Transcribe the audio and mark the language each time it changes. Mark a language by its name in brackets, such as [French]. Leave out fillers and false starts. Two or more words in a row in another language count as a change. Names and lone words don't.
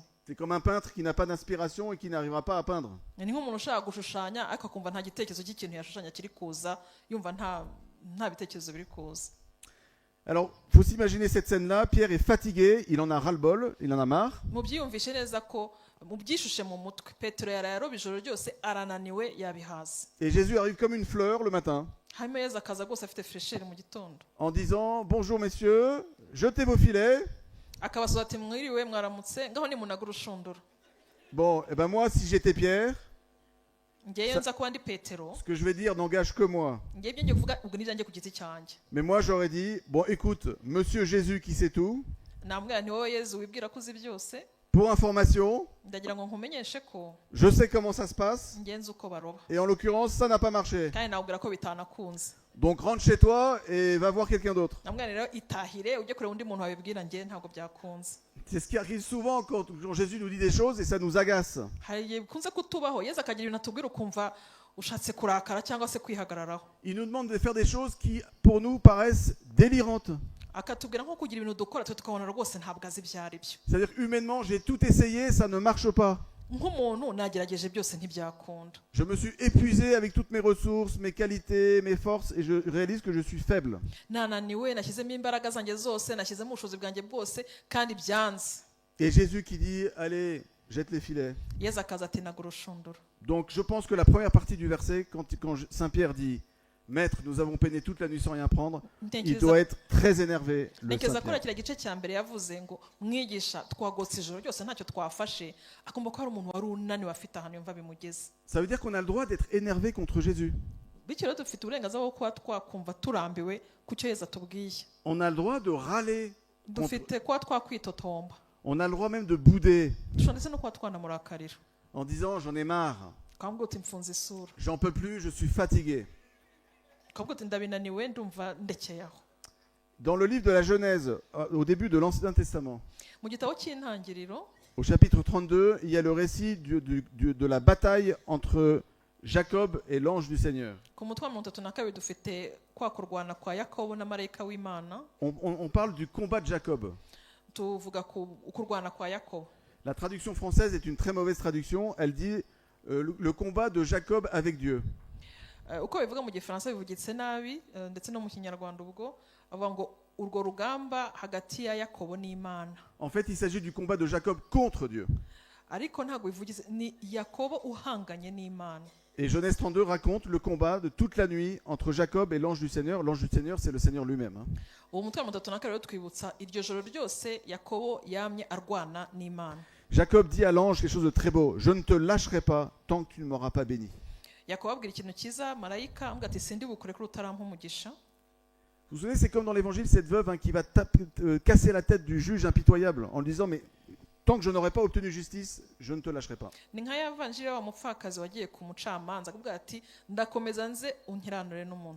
[French] C'est comme un peintre qui n'a pas d'inspiration et qui n'arrivera pas à peindre. [Kinyarwanda] ni nk'umuntu ushaka gushushanya ariko akumva nta gitekerezo cy'ikintu yashushanya kiri kuza, yumva nta bitekerezo biri kuza. [French] Alors, il faut s'imaginer cette scène-là. Pierre est fatigué, il en a ras-le-bol, il en a marre. [Kinyarwanda] mubyiyumvishe neza ko mubyishushe mu mutwe Petero yararoba ijoro ryose arananiwe yabihaza. [French] Et Jésus arrive comme une fleur le matin [Kinyarwanda] hanyuma yesu akaza rwose afite fresheri mu gitondo [French] en disant « Bonjour messieurs, jetez vos filets. » [Kinyarwanda] akabasoza ati mwiriwe mwaramutse ngaho nimunaga urushundura. [French] Bon, et ben moi, si j'étais Pierre, [Kinyarwanda] ngewe nza kuba ndi Petero, [French] ce que je vais dire n'engage que moi. [Kinyarwanda] ngewe ibyo ngiye kuvuga ubwo nibyanjye ku giti cyanjye. [French] Mais moi, j'aurais dit, bon, écoute, monsieur Jésus qui sait tout, [Kinyarwanda] namubwira nti wowe yesu wibwira ko uzi byose, [French] pour information, [Kinyarwanda] ndagira ngo nkumenyeshe ko [French] je sais comment ça se passe, [Kinyarwanda] ngenzi uko baroba [French] et en l'occurrence, ça n'a pas marché. [Kinyarwanda] kandi nawubwira ko bitanakunze. [French] Donc rentre chez toi et va voir quelqu'un d'autre. [Kinyarwanda] namubwira rero itahire ujye kureba undi muntu wabibwira ngewe ntabwo byakunze. [French] C'est ce qui arrive souvent quand Jésus nous dit des choses et ça nous agace. [Kinyarwanda] hari igihe bikunze kutubaho yesu akagira ibintu atubwira ukumva ushatse kurakara cyangwa se kwihagararaho. [French] Il nous demande de faire des choses qui, pour nous, paraissent délirantes. [Kinyarwanda] akatubwira nko kugira ibintu dukora twe tukabona rwose ntabwo azi ibyo ari byo. [French] C'est-à-dire humainement, j'ai tout essayé, ça ne marche pas. [Kinyarwanda] nk'umuntu nagerageje byose ntibyakunda. [French] Je me suis épuisé avec toutes mes ressources, mes qualités, mes forces et je réalise que je suis faible. [Kinyarwanda] nananiwe nashyizemo imbaraga zanjye zose nashyizemo ubushobozi bwanjye bwose kandi byanze. [French] Et Jésus qui dit, allez, jette les filets. [Kinyarwanda] yesu akaza ati naga urushundura. [French] Donc je pense que la première partie du verset, quand Saint Pierre dit « Maître, nous avons peiné toute la nuit sans rien prendre », il doit être très énervé, le Saint Pierre. [Kinyarwanda] kiriya gice cya mbere yavuze ngo mwigisha twagotse ijoro ryose ntacyo twafashe akumva ko hari umuntu wari unaniwe afite ahantu yumva bimugeze. [French] Ça veut dire qu'on a le droit d'être énervé contre Jésus. [Kinyarwanda] Bityo rero dufite uburenganzira bwo kuba twakumva turambiwe ku cyo Yesu atubwiye. [French] On a le droit de râler. [Kinyarwanda] Dufite kuba twakwitotomba. [French] On a le droit même de bouder [Kinyarwanda] dushobora ndetse no kuba twanamurakarira [French] en disant j'en ai marre, [Kinyarwanda] ukavuga uti mfunze isura, [French] j'en peux plus, je suis fatigué. [Kinyarwanda] ukavuga uti ndabinaniwe ndumva ndekeye aho. [French] Dans le livre de la Genèse, au début de l'Ancien Testament, [Kinyarwanda] mu gitabo cy'intangiriro [French] au chapitre 32, il y a le récit de la bataille entre Jacob et l'ange du Seigneur. [Kinyarwanda] ku mutwe wa 32 dufite kwa kurwana kwa Yakobo na marayika w'Imana. [French] On parle du combat de Jacob. [Kinyarwanda] tuvuga ku kurwana kwa Yakobo. [French] La traduction française est une très mauvaise traduction. Elle dit le combat de Jacob avec Dieu. [Kinyarwanda] uko bivuga mu gifaransa bivugitse nabi ndetse no mu kinyarwanda ubwo avuga ngo urwo rugamba hagati ya Yakobo n'Imana. [French] En fait, il s'agit du combat de Jacob contre Dieu. [Kinyarwanda] ariko ntabwo bivugitse ni Yakobo uhanganye n'Imana. [French] Et Genèse 32 raconte le combat de toute la nuit entre Jacob et l'ange du Seigneur. L'ange du Seigneur, c'est le Seigneur lui-même. [Kinyarwanda] uwo mutwe wa 32 rero twibutsa iryo joro ryose Yakobo yamye arwana n'Imana. [French] Jacob dit à l'ange quelque chose de très beau. Je ne te lâcherai pas tant que tu ne m'auras pas béni. [Kinyarwanda] Yakobo abwira ikintu cyiza marayika ambwira ati sindi bukore kuri utarampa umugisha. [French] Vous vous souvenez, c'est comme dans l'évangile, cette veuve qui va casser la tête du juge impitoyable en lui disant mais tant que je n'aurai pas obtenu justice, je ne te lâcherai pas. [Kinyarwanda] ni nka yavanjira wa mupfakazi wagiye ku mucamanza akubwira ati ndakomeza nze unkiranure n'umuntu.